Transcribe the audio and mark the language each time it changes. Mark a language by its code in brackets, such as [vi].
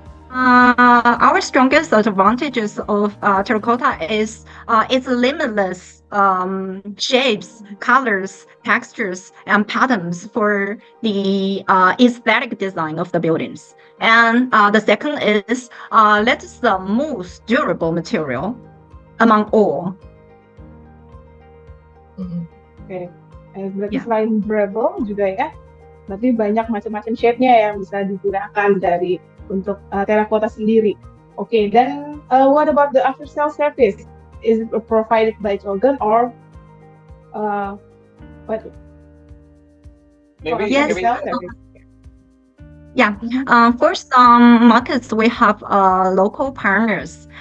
[en] Our strongest advantages of terracotta is its limitless shapes, colors, textures, and patterns for the aesthetic design of the buildings. And the second is that is the most durable material among all. Okay. [id] Berarti selain durable juga ya, berarti banyak macam-macam shape-nya yang bisa digunakan untuk terracotta sendiri. [en] Okay, then what about the after-sale service? Is it provided by Togen or what? Maybe. Yeah, for some markets, we have local partners.